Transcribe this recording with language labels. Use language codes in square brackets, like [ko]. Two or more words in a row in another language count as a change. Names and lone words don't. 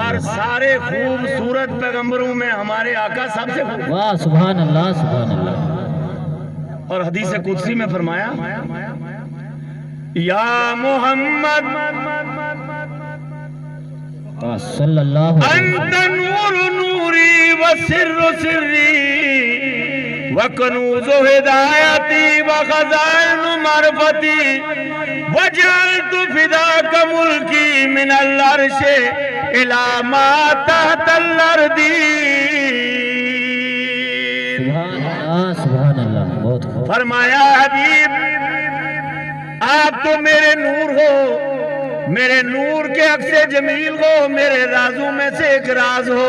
[ur] اور سارے خوبصورت پیغمبروں میں ہمارے آقا سب سے خوبصورت۔ [ar] سبحان اللہ سبحان اللہ۔ [ur] اور حدیث قدسی میں فرمایا یا محمد [ar] صلی اللہ علیہ انت نور نوری و سر سری وکنوز ہدایتی وخزائن معرفتی وجعلت فداک ملکی من العرش الی ما تحت الارض. سبحان اللہ [ur] بہت خوب. فرمایا حبیب آپ تو میرے نور ہو، میرے نور کے عکس جمیل ہو، میرے رازوں میں سے ایک راز ہو.